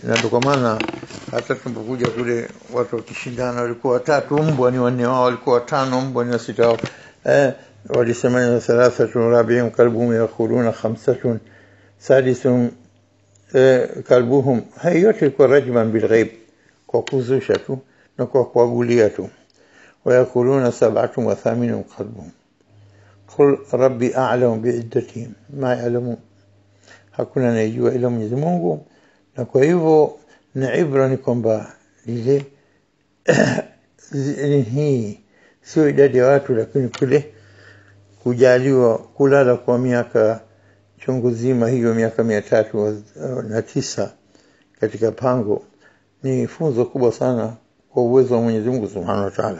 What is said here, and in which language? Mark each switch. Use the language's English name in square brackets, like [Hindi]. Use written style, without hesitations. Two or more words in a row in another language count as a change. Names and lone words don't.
[Swahili] Na ndio kwa maana hata tunapokuja kule watu wakishindana walikuwa 3 mbwa ni 4 wao, walikuwa 5 mbwa ni 6 wao, walisema 3 [Arabic] رابعهم كلبهم يقولون 5 سادسهم كلبهم. [Swahili] Hayo yote kwa [Arabic] رجما بالغيب, [Swahili] kwa kuzusha tu na kwa kuagulia tu. [Arabic] ويقولون 7 و8 قلبهم قل ربي أعلم بعدتهم ما يعلمون, [Swahili] hakuna anayejua ila Mwenyezi Mungu. Na kwa hivyo na ibra ni kwamba ile hii sio idadi ya watu, lakini kule kujaliwa kulala kwa miaka chungu zima, hiyo miaka 309 katika pango ni funzo kubwa sana kwa uwezo wa Mwenyezi Mungu [Arabic] سبحانه وتعالى.